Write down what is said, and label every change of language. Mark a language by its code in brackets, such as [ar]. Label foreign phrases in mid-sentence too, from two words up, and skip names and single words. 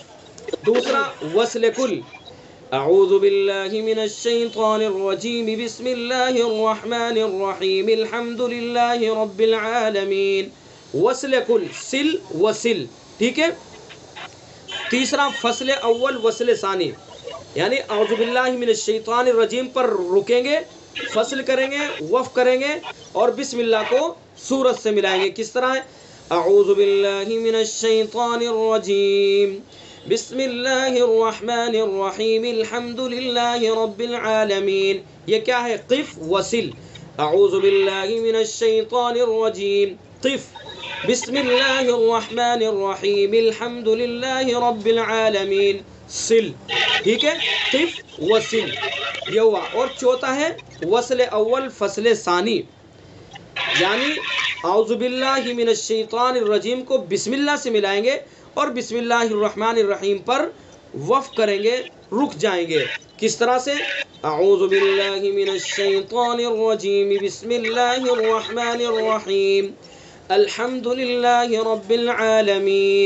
[ar] دوسرا وصل کل، اعوذ باللہ من الشیطان الرجیم، بسم اللہ الرحمن الرحیم، الحمد للہ رب العالمین۔ [ur] وصل کل، سل وصل، ٹھیک ہے۔ تیسرا [ar] فصل اول وصل ثانی، [ur] یعنی [ar] اعوذ باللہ من الشیطان الرجیم [ur] پر رکیں گے، فصل کریں گے، وقف کریں گے اور بسم اللہ کو سورت سے ملائیں گے۔ کس طرح ہے؟ [ar] اعوذ باللہ من الشیطان الرجیم، بسم اللہ الرحمن الرحیم، الحمد للہ رب العالمین۔ [ur] یہ کیا ہے؟ قف وصل۔ [ar] اعوذ باللہ من الشیطان الرجیم، قف، بسم اللہ الرحمن الرحیم، الحمد للہ رب العالمین، سل، [ur] ٹھیک ہے، [ar] قف وصل، [ur] یہ ہوا۔ اور چوتھا ہے [ar] وصل اول فصل ثانی، [ur] یعنی [ar] اعوذ باللہ من الشیطان الرجیم [ur] کو بسم اللہ سے ملائیں گے اور [ar] بسم اللہ الرحمن الرحیم [ur] پر وقف کریں گے، رک جائیں گے۔ کس طرح سے؟ [ar] اعوذ باللہ من الشیطان الرجیم، بسم اللہ الرحمن الرحیم، الحمد للہ رب العالمین۔